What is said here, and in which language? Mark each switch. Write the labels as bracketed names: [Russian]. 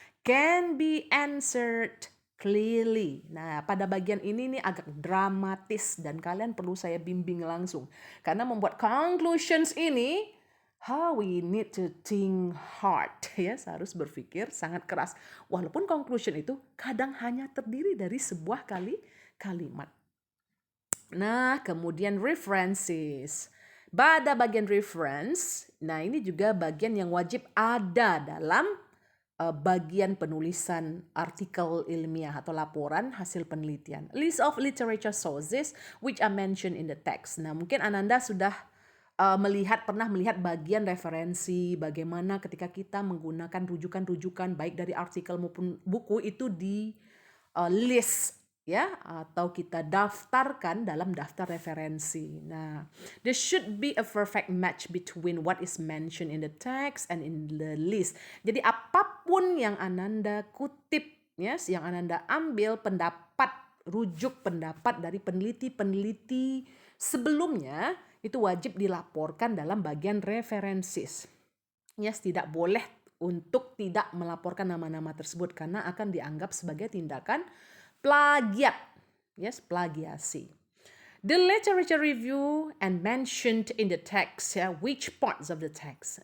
[English] Can be answered clearly. [Indonesian] Nah, pada bagian ini nih agak dramatis dan kalian perlu saya bimbing langsung. Karena membuat conclusions ini [English] we need to think hard, [Indonesian] ya, harus berpikir sangat keras. Walaupun conclusion itu kadang hanya terdiri dari sebuah kalimat. Nah, kemudian references. Pada bagian reference, nah ini juga bagian yang wajib ada dalam bagian penulisan artikel ilmiah atau laporan hasil penelitian. [English] List of literature sources which are mentioned in the text. [Indonesian] Nah, mungkin Ananda sudah pernah melihat bagian referensi, bagaimana ketika kita menggunakan rujukan-rujukan baik dari artikel maupun buku itu di list, ya, atau kita daftarkan dalam daftar referensi. [English] Nah, there should be a perfect match between what is mentioned in the text and in the list. [Indonesian] Jadi apapun yang Ananda kutip, yes, yang Ananda ambil rujuk pendapat dari peneliti-peneliti sebelumnya, itu wajib dilaporkan dalam bagian references. Yes, tidak boleh untuk tidak melaporkan nama-nama tersebut karena akan dianggap sebagai tindakan plagiat. Yes, plagiasi. [English] The literature review and mentioned in the text, ya, which parts of the text.